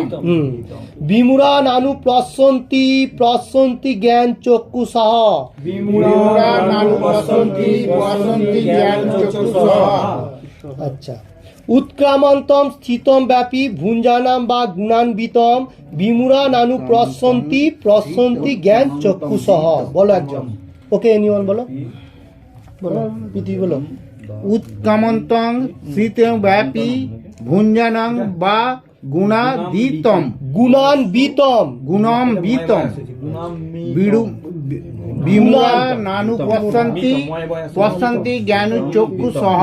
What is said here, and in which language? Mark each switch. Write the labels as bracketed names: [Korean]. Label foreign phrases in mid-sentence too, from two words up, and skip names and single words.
[Sanskrit] বিমূঢ়া নানু পশ্যন্তি জ্ঞান চক্ষুষঃ। বিমূঢ়া নানু পশ্যন্তি জ্ঞান চক্ষুষঃ। আচ্ছা, উৎক্রামন্তম স্থিতম ব্যাপী ভুঞ্জানাম বা গুণান্বিতম বিমূঢ়া নানু পশ্যন্তি জ্ঞান চক্ষুষঃ। [Bangla] বলো একজন, [English] okay, anyone [Bangla] বলো, পৃথিবী বলো। উৎক্রামন্তং স্থিতম ব্যাপী ভুঞ্জানাং বা গুণান্বিতম বিমূঢ়া নানু পশ্যন্তি জ্ঞান চক্ষুষঃ।